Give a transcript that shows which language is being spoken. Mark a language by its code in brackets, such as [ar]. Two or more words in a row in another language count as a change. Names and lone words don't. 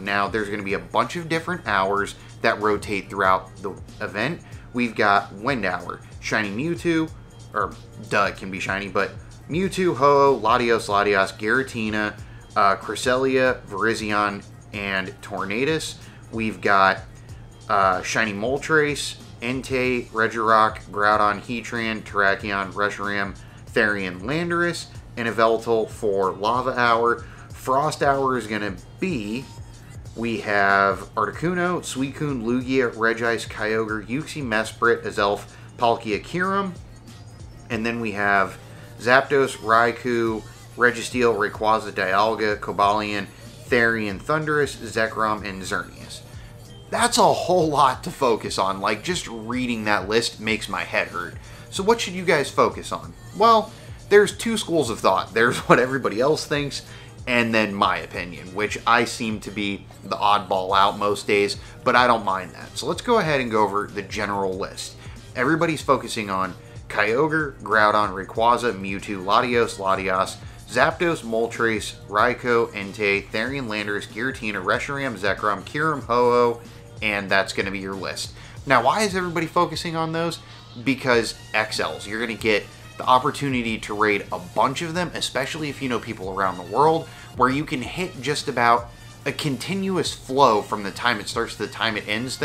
[en] Now, there's going to be a bunch of different hours that rotate throughout the event. We've got Wind Hour, Shiny Mewtwo, or duh, it can be shiny, but Mewtwo, Ho-Oh, Latios, Giratina, Carsella, Virizion, and Tornadus. We've got Shiny Moltres, Entei, Regirock, Groudon, Heatran, Terrakion, Reshiram, Therian, Landorus, and Yveltal for Lava Hour. Frost Hour is going to be, we have Articuno, Suicune, Lugia, Regice, Kyogre, Uxie, Mesprit, Azelf, Palkia, Kyurem. And then we have Zapdos, Raikou, Registeel, Rayquaza, Dialga, Cobalion, Therian, Thundurus, Zekrom, and Xerneas. That's a whole lot to focus on. Like, just reading that list makes my head hurt. So what should you guys focus on? Well, there's 2 schools of thought. There's what everybody else thinks, and then my opinion, which I seem to be the oddball out most days, but I don't mind that. So let's go ahead and go over the general list. Everybody's focusing on Kyogre, Groudon, Rayquaza, Mewtwo, Latios, Zapdos, Moltres, Raikou, Entei, Therian, Landorus, Giratina, Reshiram, Zekrom, Kyurem, Ho-Oh, and that's going to be your list. Now, why is everybody focusing on those? Because XLs. You're going to get the opportunity to raid a bunch of them, especially if you know people around the world, where you can hit just about a continuous flow from the time it starts to the time it ends.